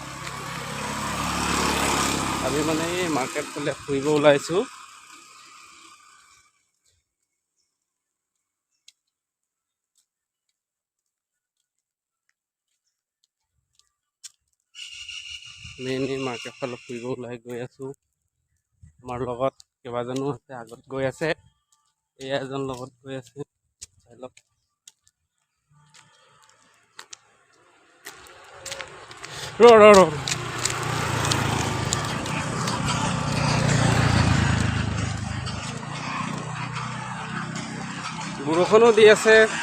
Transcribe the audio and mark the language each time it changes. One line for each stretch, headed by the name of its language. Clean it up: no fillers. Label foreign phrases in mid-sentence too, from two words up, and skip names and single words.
Assamese: অভী মানে মাৰ্কেট ফালে ফুৰিব ওলাইছো। মেনলী মাৰ্কেট ফালে ফুৰিব ওলাই গৈ আছো। আমাৰ লগত কেবাজনো আছে, আগত গৈ আছে, এই এজন লগত গৈ আছে। চাই লওক। ৰ বৰষুণো দি আছে।